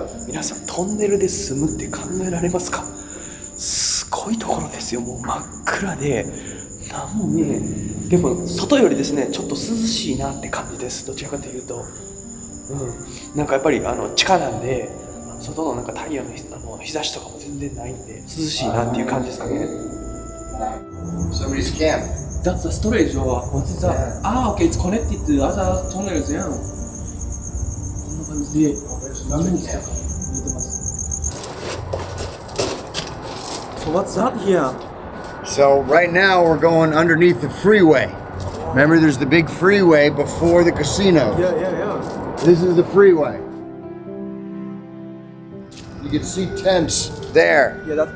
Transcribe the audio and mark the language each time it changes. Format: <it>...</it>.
<ja>皆さんトンネルで住むって考えられますか？すごいところですよ。もう真っ暗で何も見えへん。でも外よりですねちょっと涼しいなって感じです。どちらかというと、なんかやっぱり地下なんで外のなんか太陽の日差しとかも全然ないんで涼しいなっていう感じですかね。</ja> <en>Somebody's camp. That's the storage or what is that? Okay, it's connected to other tunnels</en> <ja>やん。こんな感じで荷物とか入れてます。</ja> <en>So what's that here? So right now we're going underneath the freeway. Remember, there's the big freeway before the casino. Yeah. This is the freeway. You can see tents there. Yeah, that's</en>